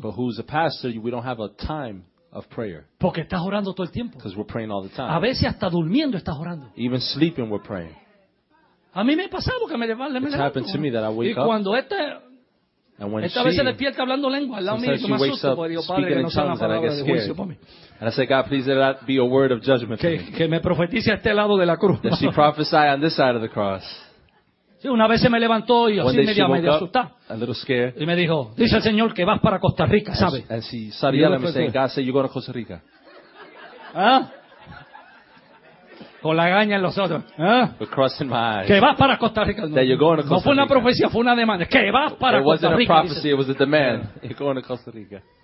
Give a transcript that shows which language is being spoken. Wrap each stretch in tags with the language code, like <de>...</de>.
<en>But who's a pastor? We don't have a time of prayer.</en> <es>Porque estás orando todo el tiempo.</es> <en>Because we're praying all the time.</en> <es>A veces hasta durmiendo estás orando.</es> <en>Even sleeping, we're praying.</en> <es>A mí me ha pasado que me levanto.</es> <en>It's happened to me that I wake</en> <es>y cuando esta,</es> <en>and when</en> <es>esta vez se despierta hablando lengua, al lado mío, yo me asusto porque digo, Padre, que no sea una palabra de juicio para mí.</es> <en>And I say, God, please let that be a word of judgment for</en> <es>me. Que me profetice a este lado de la cruz.</es> <en>That she prophesy on this side of the cross.</en> <es>Sí, una vez se me levantó y así medio asustada.</es> <en>A little scared.</en> <es>Y me dijo, dice el Señor que vas para Costa Rica, ¿sabe?</es> <en>And she started yelling and saying, God said, you're going to Costa Rica.</en> <es>¿Ah? Con la gaña en los otros.</es> <en>Crossing my eyes.</en> <es>Que vas para Costa Rica.</es> <en>That you're going to Costa</en> <es>no fue una profecía,</es> <en>Rica.</en> <es>Fue una demanda. Que vas para Costa Rica.</es> <en>It wasn't a prophecy, it was a demand. You're going to Costa Rica.</en>